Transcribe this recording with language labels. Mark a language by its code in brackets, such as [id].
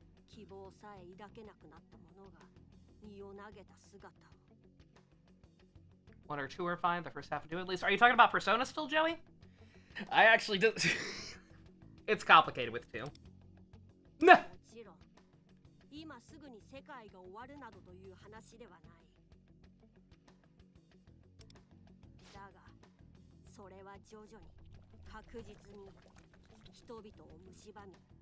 [ja] 希望さえ抱けなくなった者が身を投げた姿を。 [en] 1 or 2 are fine. The first half will do at least. Are you talking about Persona still, Joey? I actually do. It's complicated with 2. [ja] もちろん今すぐに世界が終わるなどという話ではない。だがそれは徐々に確実に人々を蝕み。